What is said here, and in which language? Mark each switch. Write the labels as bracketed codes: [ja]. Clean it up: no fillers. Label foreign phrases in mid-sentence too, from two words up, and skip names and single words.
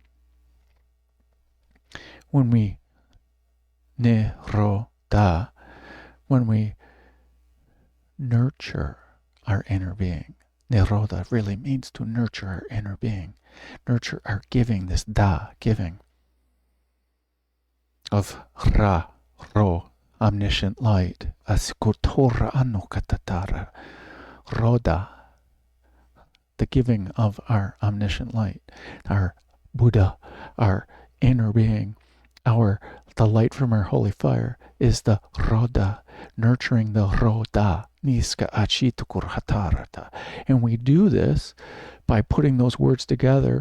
[en] When we Nirodhah, when we nurture our inner being. Nirodha really means to nurture our inner being. Nurture our giving, this giving of omniscient light. Asikotora anokatatara. Rodha, the giving of our omniscient light. Our Buddha, our inner being, the light from our holy fire is the Rodha, nurturing the Rodha. And we do this by putting those words together.